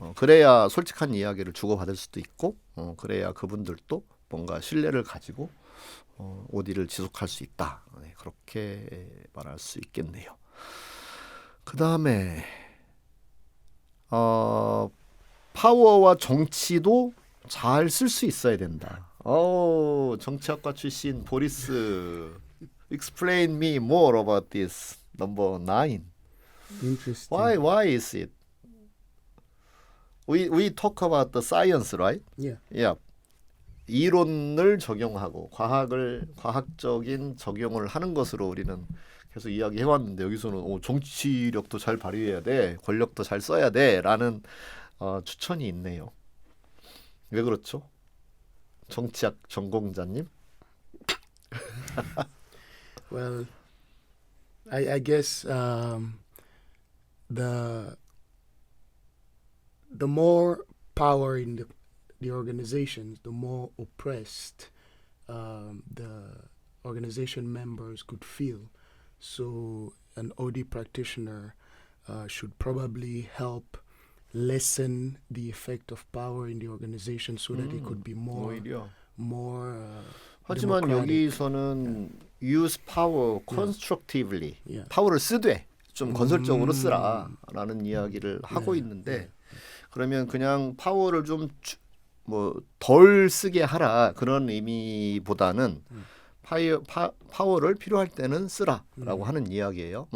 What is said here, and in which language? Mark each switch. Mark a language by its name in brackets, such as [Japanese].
[Korean] 그래야 솔직한 이야기를 주고받을 수도 있고, 그래야 그분들도 뭔가 신뢰를 가지고 OD를 지속할 수 있다. 네, 그렇게 말할 수 있겠네요. 그 다음에 파워와 정치도 잘 쓸 수 있어야 된다. 정치학과 출신 [English] 보리스, explain me more about this. Number 9. Interesting. Why is it? We talk about the science, right? Yeah. Yeah. [Korean] 이론을 적용하고 과학적인 적용을 하는 것으로 우리는 계속 이야기해 왔는데, 여기서는 정치력도 잘 발휘해야 돼, 권력도 잘 써야 돼라는 추천이 있네요. 왜 그렇죠? 정치학 전공자님? [English] Well, I guess the more power in the organizations, the more oppressed the organization members could feel. So an OD practitioner should probably help lessen the effect of power in the organization so that it could be [Korean] 오히려. [English] more [Korean] 하지만 [English] democratic. [Korean] 여기서는 [English] use power constructively, Yeah. [Korean] 파워를 쓰되 좀 건설적으로 쓰라라는 이야기를 하고 있는데, 그러면 그냥 파워를 좀 덜 쓰게 하라, 그런 의미보다는 파워를 필요할 때는 쓰라라고 하는 이야기예요.